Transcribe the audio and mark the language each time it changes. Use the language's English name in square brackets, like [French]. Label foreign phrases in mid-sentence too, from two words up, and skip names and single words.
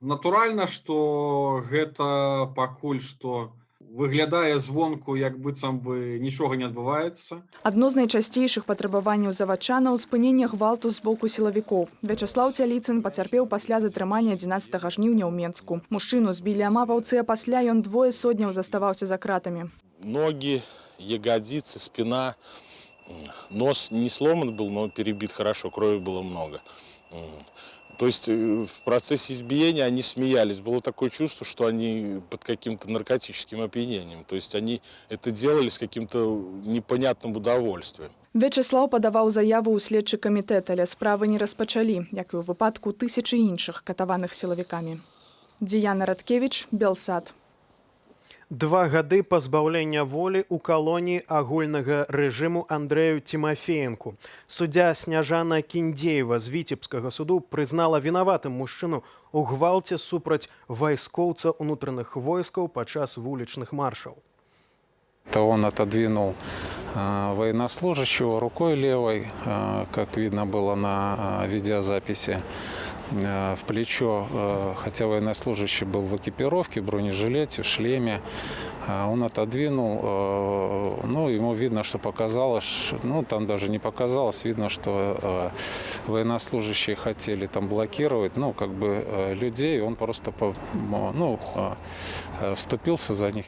[Belarusian] Натуральна, што гэта пакуль што выглядае звонку, як быццам бы нічога не адбываецца. Адно з найчасцейшых патрабаванняў завадчанаў – спынення гвалту з боку сілавікоў. Вячаслаў Цяліцын пацярпеў пасля затрымання 11 жніўня ў Менску. Мужчыну збілі амапаўцы, а пасля ён 2 сотняў заставаўся за кратамі. [Russian] Ноги, ягодицы, спина, нос не сломан был, но перебит хорошо, крови было много. То есть в процессе избиения они смеялись. Было такое чувство, что они под каким-то наркотическим опьянением. То есть они это делали с каким-то непонятным удовольствием. [Belarusian] Вячаслаў падаваў заяву ў следчы камітэт, але справы не распачалі, як і ў выпадку тысячы іншых катаваных сілавікамі. Діяна Радкевіч, Белсад. 2 гады пазбаўлення волі ў калоніі агульнага рэжыму Андрэю Тимофеенку. Суддзя Сняжана Кіндзеева з Віцебскага суду прызнала вінаватым мужчыну у гвалце супраць вайскоўца ўнутраных войскаў падчас вулічных маршаў. [Russian] Он отодвинул военнослужащего рукой левой, как видно было на видеозаписи, в плечо, хотя военнослужащий был в экипировке, в бронежилете, в шлеме. Он отодвинул, ну, ему видно, что показалось, ну, там даже не показалось, видно, что военнослужащие хотели там блокировать, ну, как бы людей, он просто, ну, вступился за них.